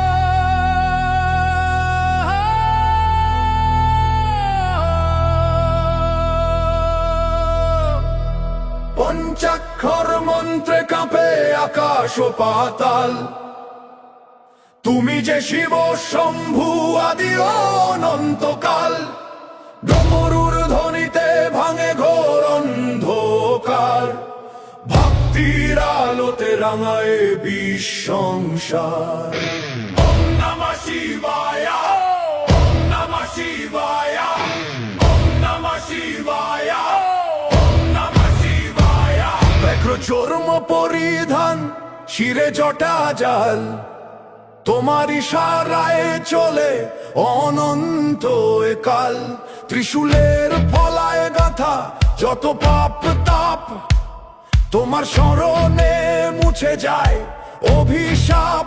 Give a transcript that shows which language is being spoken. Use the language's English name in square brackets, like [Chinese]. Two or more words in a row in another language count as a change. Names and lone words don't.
[Bangla] পঞ্চাক্ষর মন্ত্রে কাঁপে আকাশ ও পাতাল, তুমি যে শিব শম্ভু আদি অনন্তকাল। ডমরুর ধ্বনিতে ভাঙে ঘোর অন্ধকার, ভক্তির আলোতে রাঙায় বিশ্বংসার। [Sanskrit] ওম নমঃ শিবায়, ওম নমঃ শিবায়, ওম নমঃ শিবায়, ওম নমঃ শিবায়। [Bangla] চর্ম পরিধান শিরে জটা জাল, তোমার ইশারায় চলে অনন্ত এ কাল, ত্রিশূলের ফলায় গাথা যত পাপ তাপ, তোমার স্মরণে মুছে যায় অভিশাপ।